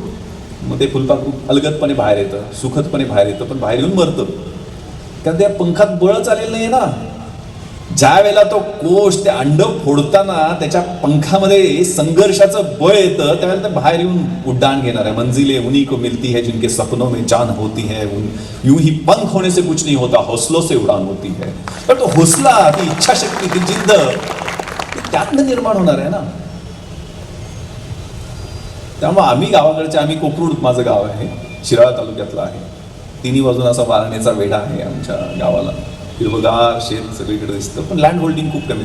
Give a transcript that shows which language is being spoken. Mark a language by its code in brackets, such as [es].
[mr] मग ते फुलपाखरू अलगदपणे बाहेर येतं, सुखदपणे बाहेर येतं पण बाहेर येऊन मरतं. कारण त्या पंखात बळच आलेलं नाही ना. ज्या वेळेला तो कोश ते अंड फोडताना त्याच्या पंखामध्ये संघर्षाचं बळ येतं त्यावेळेला ते बाहेर येऊन उड्डाण घेणार आहे. [hi] मंजिले उन्हीं को मिलती है जिनके सपनों में जान होती है, यूं ही पंख होने से कुछ नहीं होता, हौसलों से उड़ान होती है. [mr] पण तो हौसला, ती इच्छाशक्ती, ती जिद्द त्यातनं निर्माण होणार आहे ना. त्यामुळे आम्ही गावाकडचे, आम्ही कोकरूड माझं गाव आहे, शिराळा तालुक्यातलं आहे. तिन्ही बाजून असा वारण्याचा वेढा आहे आमच्या गावाला. हिरवगार शेत सगळीकडे दिसतं पण लँड होल्डिंग खूप कमी.